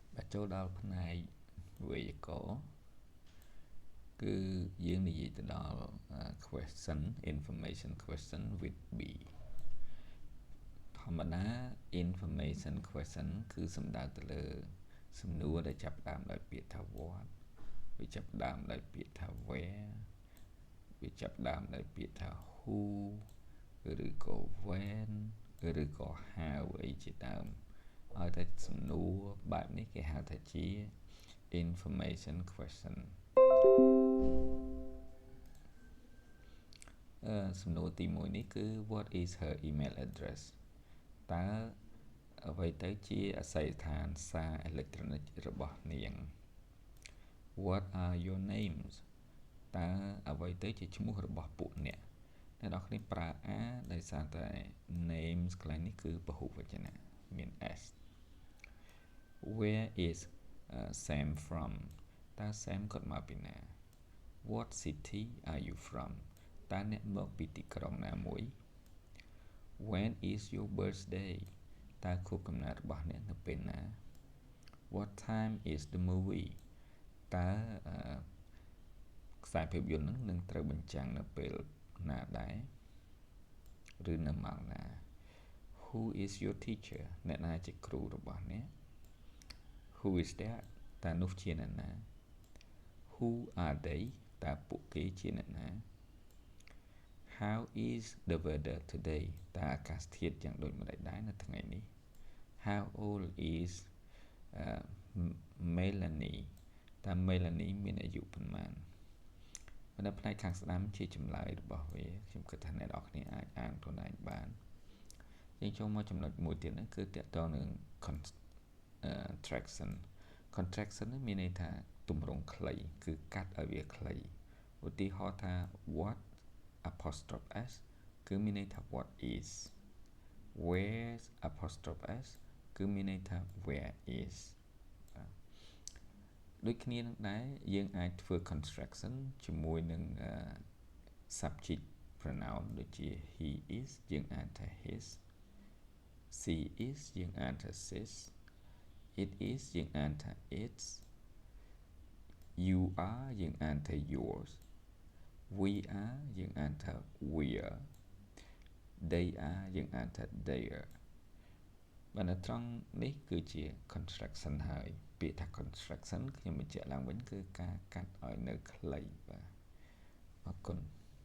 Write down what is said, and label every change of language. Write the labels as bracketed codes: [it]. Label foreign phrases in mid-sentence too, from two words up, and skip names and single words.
[km] ចូលដល់ផ្នែកវេយ្យាករណ៍គឺយើងនិយាយទៅដល់ [en] question information question with B [km] ធម្មតា [en] information question [km] គឺសំដៅទៅលើសំណួរដែលចាប់ផ្ដើមដោយពាក្យថា what វាចាប់ផ្ដើមដោយពាក្យថា where វាចាប់ផ្ដើមដោយពាក្យថា who ឬក៏ when ឬក៏ how អីជាដើមឲ្យតែសំណួរបែបនេះគេហៅថាជា [en] information question [km] សំណួរទី1នេះគឺ [en] what is her email address [km] តើអ្វីទៅជាអាសយដ្ឋានសារអេឡិចត្រូនិករបស់នាង [en] what are your names [km] តើអ្វីទៅជាឈ្មោះរបស់ពួកអ្នកអ្នកនរគ្នាប្រើ a ដោយសារតែ names កន្លែងនេះគឺពហុវ ចនៈមាន s [en] where is Sam from [km] តើ Sam គាត់មកពីណា [en] what city are you from [km] តើអ្នកមកពីទីក្រុង ណាមួយ [en] when is your birthday [km] តើខួបកំណើតរបស់អ្នកនៅពេលណា [en] what time is the movie [km] តើ ខ្សែភាពយន្តនឹងត្រូវបញ្ចាំងនៅពេលណាដែរឬនៅម៉ោងណា [en] who is your teacher [km] អ្នកណាជាគ្រូរបស់អ្នក [en] who is that [km] តើនោះជាអ្នកណា [en] who are they [km] តើពួកគេជាអ្នកណា [en] how is the weather today [km] តើអាកាសធាតុយ៉ាងដូចម្តេចដែរនៅថ្ងៃនេះ [en] how old is [km] Melanie តើ Melanie មានអាយុប៉ុន្មាននៅផ្នែកខាងស្ដាំជាចម្លើយរបស់វាខ្ញុំគិតថាអ្នកនរគ្នាអាចអានខ្លួនឯងបានយើងចូលមកចំណុចមួយទៀតហ្នឹងគឺតកតនឹង contraction នេះមានន័យថាទម្រង់ខ្លីគឺកាត់ឲ្យវាខ្លីឧទាហរណ៍ថា [en] what apostrophe s [km] គឺមានន័យថា [en] what is where apostrophe s [km] គឺមានន័យថា [en] where is [km] ដូចគ្នានឹងដែរយើងអាចធ្វើ construction ជាមួយនឹង [en] subject pronoun [km] ដូចជា he is យើងអានថា his [en] she is [km] យើងអានថា sis [en] it is [km] យើងអានថា its [en] you are [km] យើងអានថា yours [en] we are [km] យើងអានថា we're [en] they are [km] យើងអានថា they're បើនៅត្រង់នេះគឺជា construction ហើយពាក្យថា construction ខ្ញុំបញ្ជាក់ឡើងវិញគឺការកាត់ឲ្យនៅខ្លីបាទអរគុណ